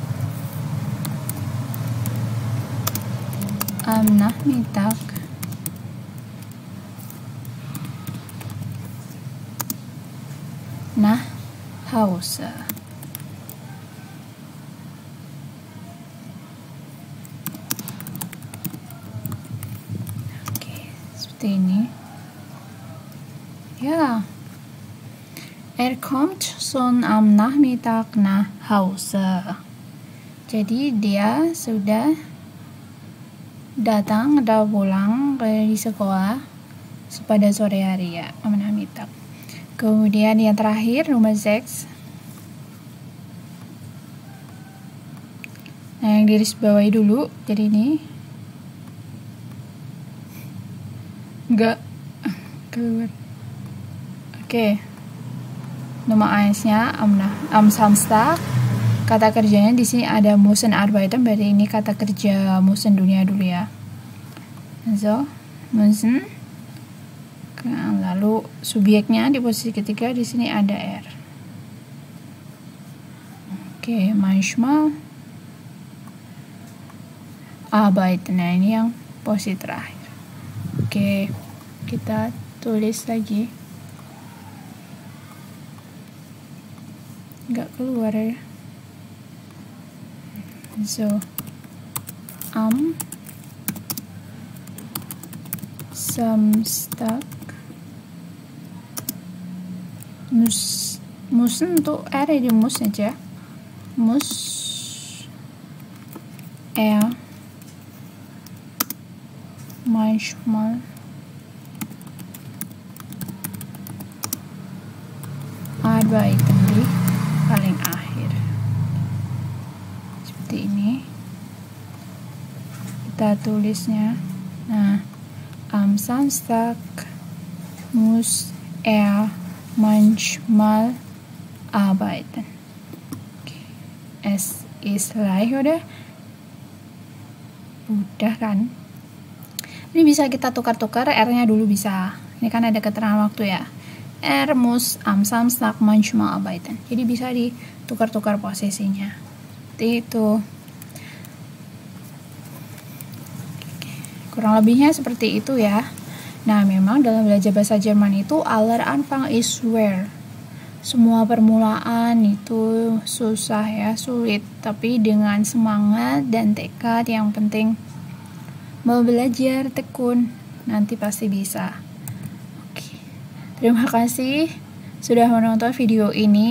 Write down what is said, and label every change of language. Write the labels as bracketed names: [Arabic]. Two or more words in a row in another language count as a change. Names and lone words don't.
[German] am Nachmittag nach Hause. [Indonesian] Oke, seperti ini ya. [German] Kommt schon am Nachmittag nach Hause. [Indonesian] Jadi dia sudah datang atau pulang di sekolah pada sore hari ya, [German] am Nachmittag. [Indonesian] Kemudian yang terakhir nomor 6. Nah yang digaris bawahi dulu, jadi ini enggak keluar. Oke. Nomor 1-nya [German] am Samstag. [Indonesian] Kata kerjanya di sini ada [German] müssen arbeiten, [Indonesian] berarti ini kata kerja müssen dunia dulu ya. [German] So, müssen. [Indonesian] Lalu subjeknya di posisi ketiga di sini ada R. Oke, [German] manchmal arbeiten. [Indonesian] Nah, ini yang posisi terakhir. Oke, kita tulis lagi. Nggak keluar ya. [German] So, am Samstag müssen [Indonesian] untuk R di muss aja. [German] Muss manchmal arbeiten [Indonesian] di paling akhir. Seperti ini kita tulisnya. Nah, [German] am Samstag muss manchmal arbeiten. es ist [Indonesian] udah kan. Ini bisa kita tukar-tukar, R-nya dulu bisa. Ini kan ada keterangan waktu ya. [German] Muss am Samstag manchmal arbeiten. [Indonesian] Jadi bisa ditukar-tukar posisinya. Itu. Kurang lebihnya seperti itu ya. Nah, memang dalam belajar bahasa Jerman itu [German] aller Anfang ist schwer. [Indonesian] Semua permulaan itu susah ya, sulit. Tapi dengan semangat dan tekad, yang penting mau belajar, tekun, nanti pasti bisa. Oke. Terima kasih sudah menonton video ini.